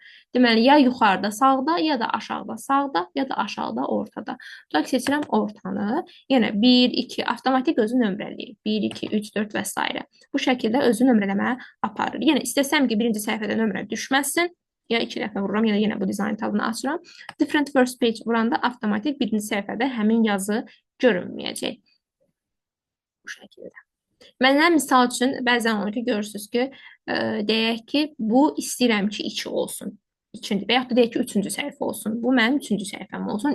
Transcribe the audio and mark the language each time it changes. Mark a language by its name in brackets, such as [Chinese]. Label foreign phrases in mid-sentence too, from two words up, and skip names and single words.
[Azerbaijani] Deməli, ya yuxarıda sağda, ya da aşağıda sağda, ya da aşağıda ortada. Tutaq ki, seçirəm ortanı. Yenə 1, 2, avtomatik özü nömrələyir. 1, 2, 3, 4 və s. Bu şəkildə özü nömrələmə aparır. Yenə istəsəm ki, birinci səhifədə nömrə düşməsin. Ya 2 dəfə vururam, ya da yenə bu dizayn tabını açıram. [English] Different first page [Azerbaijani] vuranda avtomatik birinci səhifədə həmin yazı görünməyəcək. Bu şəkildə. Məndən misal üçün bəzən olur ki, görürsünüz ki, deyək ki, bu istəyirəm ki, 2 olsun. İkinci və yaxud da deyək ki, üçüncü səhifə olsun. Bu mənim üçüncü səhifəm olsun.